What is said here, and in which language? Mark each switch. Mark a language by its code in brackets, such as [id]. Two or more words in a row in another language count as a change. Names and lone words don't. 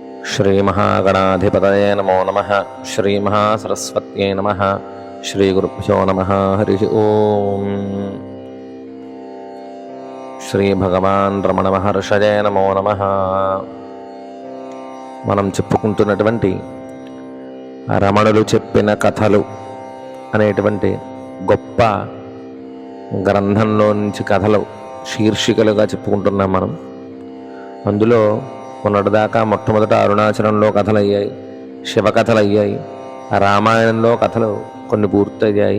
[sa] श्रीमहागणाधिपतये नमो नमः। श्रीमहासरस्वत्यै नमः। श्रीगुरुभ्यो नमः। हरिः ओम्। श्रीभगवान् रमण महर्षये नमो नमः। [te] మనం చెప్పుకుంటున్నటువంటి రమణులు చెప్పిన కథలు అనేటువంటి గొప్ప గ్రంథంలో నుంచి కథలు శీర్షికలుగా చెప్పుకుంటున్నాం మనం. అందులో మొన్నటిదాకా మొట్టమొదట అరుణాచలంలో కథలు అయ్యాయి, శివకథలు అయ్యాయి, రామాయణంలో కథలు కొన్ని పూర్తయ్యాయి.